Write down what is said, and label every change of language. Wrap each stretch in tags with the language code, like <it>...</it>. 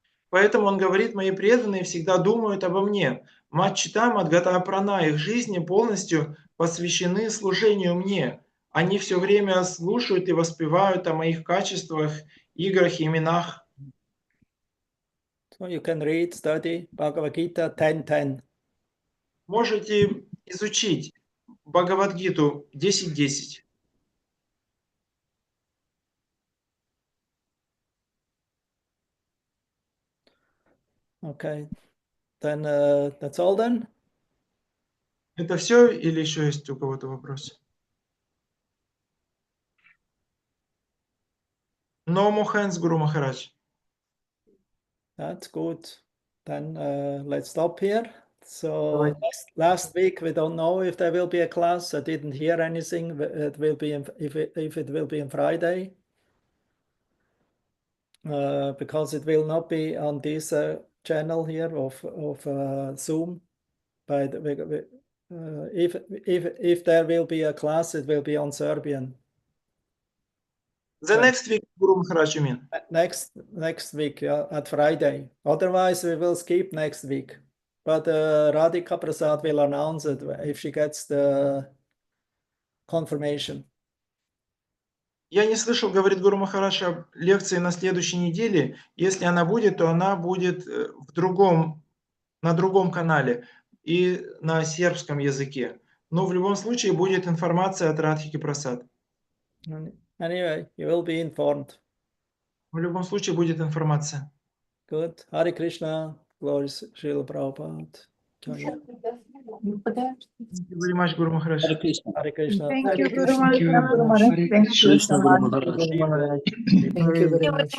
<ru>Поэтому он говорит, мои преданные всегда думают обо мне. Маччита мадгата прана, их жизни полностью посвящены служению мне. Они все время слушают и воспевают о моих качествах, играх и именах.</ru> <en>So you can read, study Bhagavad Gita 10.10.</en> <ru>Можете изучить Бхагавад-гиту 10.10.</ru> <en>Okay, then that's all then.</en> <ru>Это все или еще есть у кого-то вопрос?</ru> <en>No more hands, Guru Maharaj. That's good. Then let's stop here. So last week we don't know if there will be a class. I didn't hear anything. It will be if it will be on Friday, because it will not be on this channel here of Zoom. But if there will be a class, it will be on Serbian. Next week, Guru Maharaj, you mean? Next week, yeah, at Friday. Otherwise, we will skip next week. But Radhika Prasad will announce it if she gets the confirmation.</en> <ru>Я не слышал, говорит Гуру Махарадж, о лекции на следующей неделе. Если она будет, то она будет на другом канале и на сербском языке. Но в любом случае будет информация от Радхики Прасад.</ru> <en>Anyway, you will be informed.</en> <ru>В любом случае будет информация.</ru> <en>Good. Hare Krishna. Glory Srila Prabhupada. Thank you very much, Guru Maharaj. Hare Krishna. Hare Krishna. Thank you, Guru Thank you. Maharaj. Thank you so much. Thank you very much.</en>